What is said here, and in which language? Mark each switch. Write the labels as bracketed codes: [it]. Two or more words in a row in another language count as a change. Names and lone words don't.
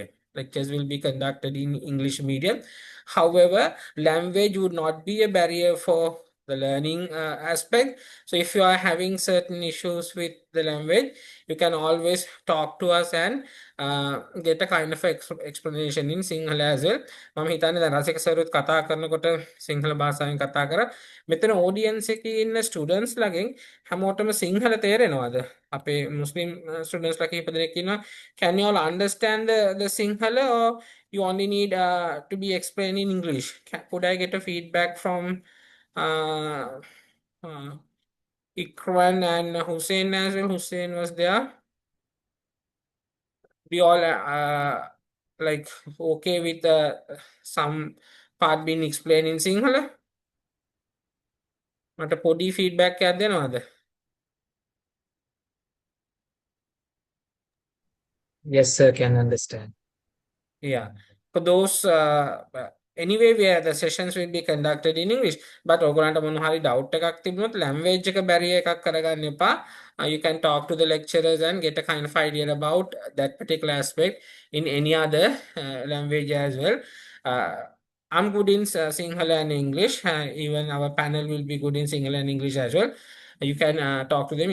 [en] Lectures will be conducted in English medium. However, language would not be a barrier for the learning aspect. So if you are having certain issues with the language, you can always talk to us and get a kind of explanation in Sinhala as well. [si] මම හිතන්නේ දැන් රසික සර්වත් කතා කරනකොට සිංහල භාෂාවෙන් කතා කරා. මෙතන ඔඩියන්ස් එකේ ඉන්න ස්ටුඩන්ට්ස් ලගෙන් හැමෝටම සිංහල තේරෙනවද? අපේ මුස්ලිම් ස්ටුඩන්ට්ස් ලා කිහිප දෙනෙක් ඉන්නවා. [en] Can you all understand the Sinhala, or you only need to be explained in English? Could I get a feedback from Ikran and Hussein as well? Hussein was there. We all like okay with some part being explained in Sinhala? [si] මට පොඩි feedback එකක් දෙනවද? [en] Yes, sir, can understand. Yeah. For those anyway, where the sessions will be conducted in English, but [si] ඔයගොල්ලන්ට මොන හරි doubt එකක් තිබුණොත් language එක barrier එකක් කරගන්න එපා. [en] You can talk to the lecturers and get a kind of idea about that particular aspect in any other language as well. I'm good in Sinhala and English. Even our panel will be good in Sinhala and English as well. You can talk to them.